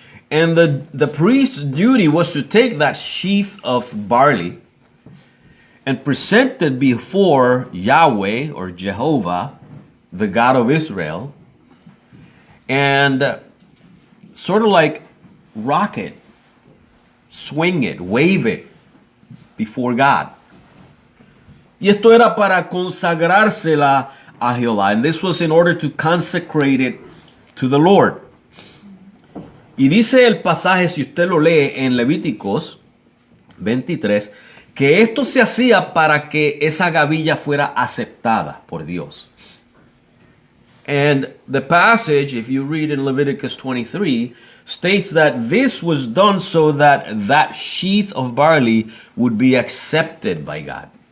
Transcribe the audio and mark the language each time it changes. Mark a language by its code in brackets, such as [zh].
[en] And the priest's duty was to take that sheaf of barley and present it before Yahweh or Jehovah, the God of Israel, and sort of like rock it, swing it, wave it before God. [es] Y esto era para consagrársela a Jehová. [en] And this was in order to consecrate it to the Lord. [es] Y dice el pasaje, si usted lo lee en Levíticos 23, que esto se hacía para que esa gavilla fuera aceptada por Dios. [en] And the passage, if you read in Leviticus 23, states that this was done so that that sheaf of barley would be accepted by God.